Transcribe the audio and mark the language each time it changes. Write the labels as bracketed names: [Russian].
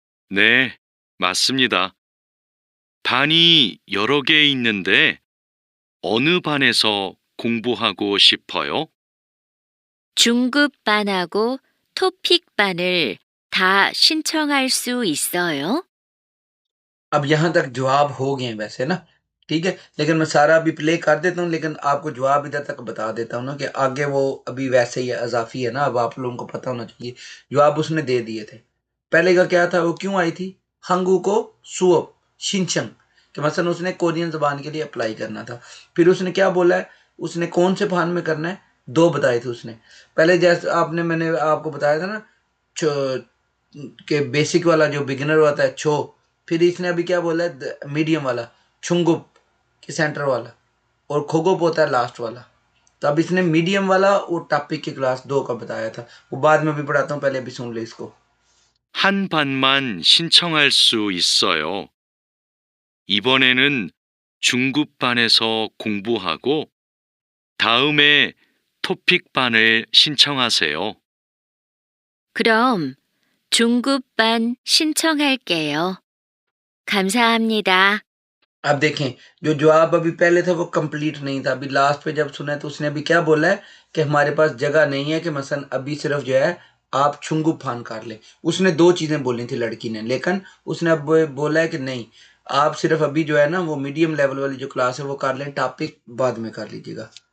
[Korean] 네, 맞습니다. 반이 여러 개 있는데 어느 반에서 공부하고 싶어요? 중급반하고 토픽반을 다 신청할 수 있어요? [Hindi] अब यहाँ तक जवाब हो गए हैं वैसे ना, ठीक है, लेकिन मैं सारा अभी प्ले कर देता हूँ, लेकिन आपको जवाब इधर तक बता देता हूँ ना कि आगे वो अभी वैसे ही अजाफी है ना, अब आप लोगों को पता होना चाहिए। जवाब उसने दे दिए थे। पहले का क्या था, वो क्यों आई थी, [Korean] हंगू को सुअप शिनचंग, [Hindi] कि मसलन उसने कोरियन जबान के लिए अप्लाई करना था। फिर उसने क्या बोला है, उसने कौन से फान में करना है, दो बताए थे उसने। पहले जैसे आपने, मैंने आपको बताया था ना, के बेसिक वाला जो बिगिनर होता है छो, फिर इसने अभी क्या बोला है, मीडियम वाला छुंगुप के सेंटर वाला, और खोगोप होता है लास्ट वाला। तो अब इसने मीडियम वाला और टॉपिक की क्लास दो का बताया था, वो बाद में भी पढ़ाता हूँ, पहले अभी सुन ले इसको। [Korean] 한 반만 신청할 수 있어요. 이번에는 중급반에서 공부하고 다음에 토픽반을 신청하세요. 그럼 중급반 신청할게요. 감사합니다. [Hindi] अब देखें, जो जवाब अभी पहले था वो कंप्लीट नहीं था, अभी लास्ट पे जब सुना है तो उसने अभी क्या बोला है कि हमारे पास जगह नहीं है, कि मसलन अभी सिर्फ जो है आप छुंगु फान कर ले। उसने दो चीजें बोली थी लड़की ने, लेकिन उसने अब बोला है कि नहीं, आप सिर्फ अभी जो है ना वो मीडियम लेवल वाली जो क्लास है वो कर लें, टॉपिक बाद में कर लीजिएगा।